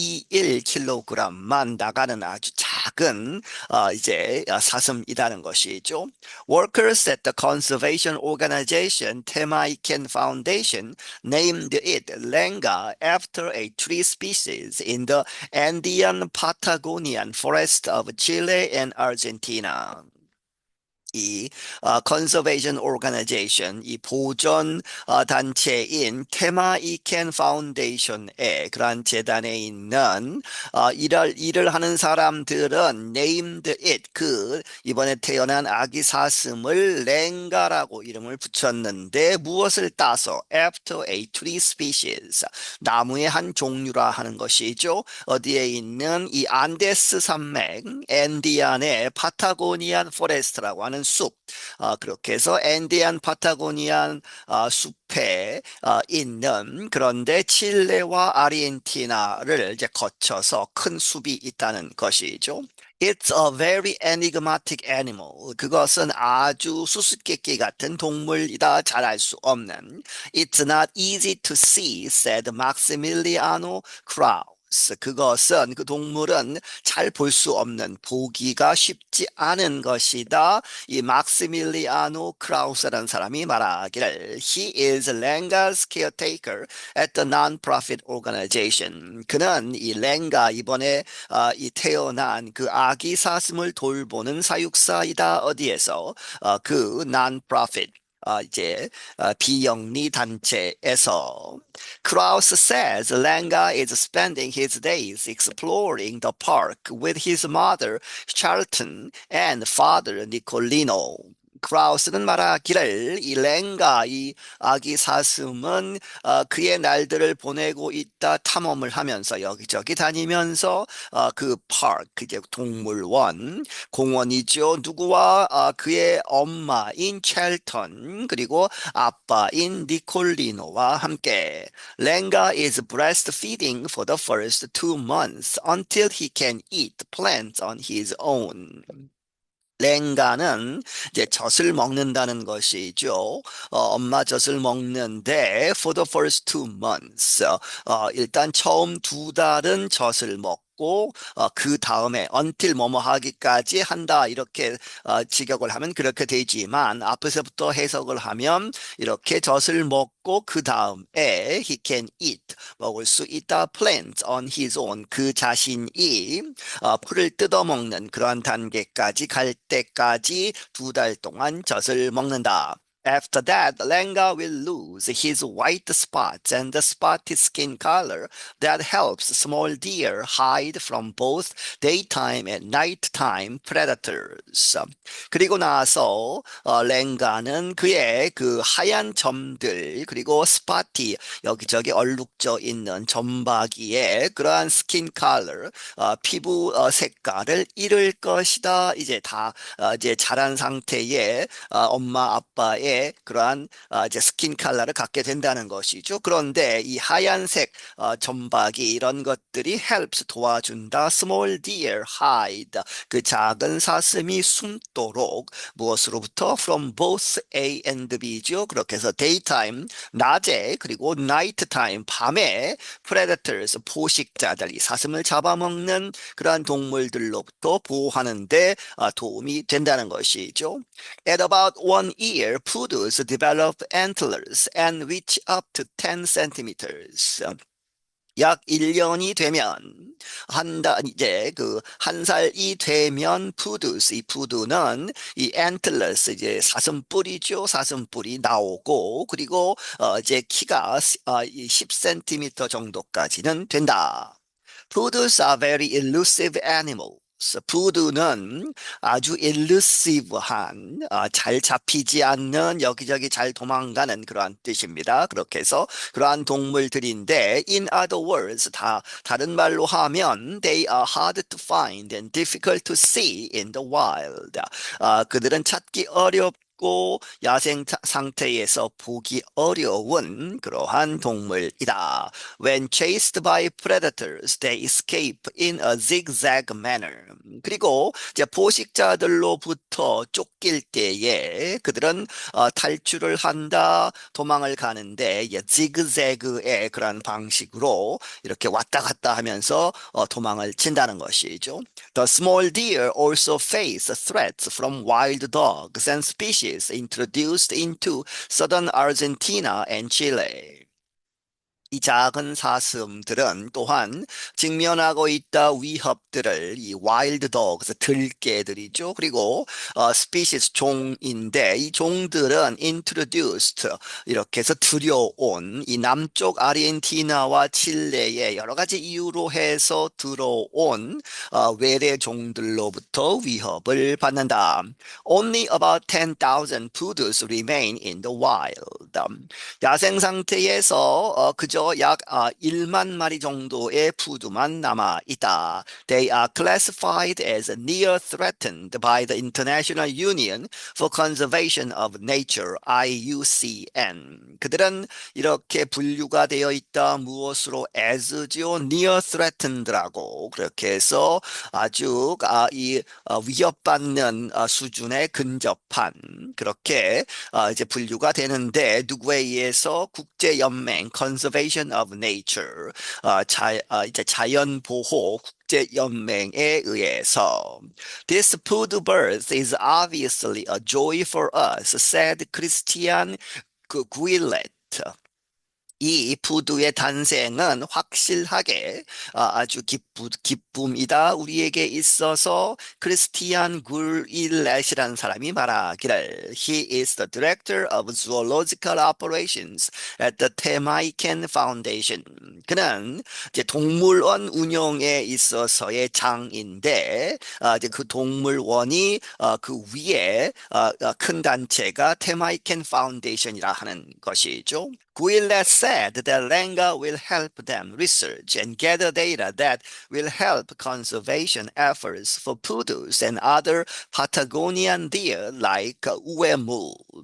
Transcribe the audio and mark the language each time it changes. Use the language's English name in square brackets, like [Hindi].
[Korean] 1.21kg만 나가는 아주 작은 이제 사슴이라는 것이죠. [English] Workers at the conservation organization Temaiken Foundation named it Lenga after a tree species in the Andean Patagonian forest of Chile and Argentina. [Korean] 이 컨서베이션 오르가나이제이션 이 보존 단체인 테마이켄 파운데이션의 그러한 재단에 있는 일을 하는 사람들은 [English] named it [Korean] 그 이번에 태어난 아기 사슴을 랭가라고 이름을 붙였는데 무엇을 따서 [English] after a tree species [Korean] 나무의 한 종류라 하는 것이죠. 어디에 있는 이 안데스 산맥 앤디안의 파타고니안 포레스트라고 하는 숲 그렇게 해서 앤디안 파타고니안 숲에 있는 그런데 칠레와 아르헨티나를 이제 거쳐서 큰 숲이 있다는 것이죠. [English] It's a very enigmatic animal. [Korean] 그것은 아주 수수께끼 같은 동물이다. 잘 알 수 없는. [English] It's not easy to see, said Maximiliano Krauss. [Korean] 그것은 그 동물은 잘 볼 수 없는 보기가 쉽지 않은 것이다. 이 막시밀리아노 크라우스라는 사람이 말하기를 [English] He is Lenga's caretaker at the non-profit organization. [Korean] 그는 이 랭가 이번에 이 태어난 그 아기 사슴을 돌보는 사육사이다. 어디에서 그 non-profit 이제 비영리 단체에서 [English] Krauss says Lenga is spending his days exploring the park with his mother Charlton and father Nicolino. [Korean] 크라우스는 말하기를 이 랭가 이 아기 사슴은 그의 날들을 보내고 있다 탐험을 하면서 여기저기 다니면서 그 파크 이제 동물원 공원이죠. 누구와 그의 엄마인 찰턴 그리고 아빠인 니콜리노와 함께 [English] 랭가 is breastfeeding for the first 2 months until he can eat plants on his own. [Korean] 랭가는 이제 젖을 먹는다는 것이죠. 엄마 젖을 먹는데 [English] for the first 2 months [Korean] 일단 처음 2달은 젖을 먹고 먹고 그 다음에 until 뭐뭐 하기까지 한다 이렇게 직역을 하면 그렇게 되지만 앞에서부터 해석을 하면 이렇게 젖을 먹고 그 다음에 [English] he can eat [Korean] 먹을 수 있다 [English] plants on his own [Korean] 그 자신이 풀을 뜯어먹는 그러한 단계까지 갈 때까지 2달 동안 젖을 먹는다. [English] After that, Lenga will lose his white spots and the spotted skin color that helps small deer hide from both daytime and nighttime predators. [Korean] 그리고 나서 랭가는 그의 그 하얀 점들 그리고 스파티 여기저기 얼룩져 있는 점박이의 그러한 스킨 컬러 피부 색깔을 잃을 것이다. 이제 다 이제 자란 상태의 엄마 아빠의 그러한 이제 스킨 컬러를 갖게 된다는 것이죠. 그런데 이 하얀색 점박이 이런 것들이 helps 도와준다. [English] Small deer hide [Korean] 그 작은 사슴이 숨도록 무엇으로부터 [English] from both A and B [Korean] 죠. 그렇게 해서 daytime 낮에 그리고 nighttime 밤에 predators 포식자들이 사슴을 잡아먹는 그러한 동물들로부터 보호하는데 도움이 된다는 것이죠. [English] At about 1 year, poodles develop antlers and reach up to 10 centimeters. [Korean] 약 1년이 되면 이제 그 한 살이 되면 푸드스 이 푸드는 이 antlers 이제 사슴뿔이죠. 사슴뿔이 나오고 그리고 이제 키가 10cm 정도까지는 된다. [English] Poodles are very elusive animals. [Korean] 푸드는 아주 elusive한, 잘 잡히지 않는 여기저기 잘 도망가는 그러한 뜻입니다. 그렇게 해서 그러한 동물들인데, [English] in other words, [Korean] 다른 말로 하면, [English] they are hard to find and difficult to see in the wild. [Korean] 그들은 찾기 어렵고 야생 상태에서 보기 어려운 그러한 동물이다. [English] When chased by predators, they escape in a zigzag manner. [Korean] 그리고 이제 포식자들로부터 쫓길 때에 그들은 탈출을 한다, 도망을 가는데 지그재그의 그런 방식으로 이렇게 왔다 갔다 하면서 도망을 친다는 것이죠. [English] The small deer also face threats from wild dogs and species introduced into southern Argentina and Chile. [Korean] 이 작은 사슴들은 또한 직면하고 있다 위협들을 이 와일드 도그스 들개들이죠. 그리고 스피시스 종인데 이 종들은 introduced 이렇게 해서 들여온 이 남쪽 아르헨티나와 칠레의 여러 가지 이유로 해서 들어온 외래 종들로부터 위협을 받는다. [English] Only about 10,000 poodles remain in the wild. [Korean] 야생 상태에서 그저 약 1만 마리 정도의 푸드만 남아 있다. [English] They are classified as near threatened by the International Union for Conservation of Nature, IUCN. [Korean] 그들은 이렇게 분류가 되어 있다. 무엇으로 as죠? [English] near threated [Korean] 라고 그렇게 해서 아주 이 위협받는 수준에 근접한 그렇게 이제 분류가 되는데 누구에 의해서 국제연맹 [English] Conservation of Nature [Korean] 이제 자연 보호 국제연맹에 의해서 [English] This food birth is obviously a joy for us, said Christian Guillet. [Korean] 이 푸드의 탄생은 확실하게 아주 기쁨이다. 우리에게 있어서 크리스티안 굴일렛이라는 사람이 말하기를 [English] He is the director of zoological operations at the Temaiken Foundation. [Korean] 그는 이제 동물원 운영에 있어서의 장인데 이제 그 동물원이 그 위에 큰 단체가 테마이켄 파운데이션이라 하는 것이죠. [English] Guillet said that Lenga will help them research and gather data that will help conservation efforts for poodles and other Patagonian deer like uemul.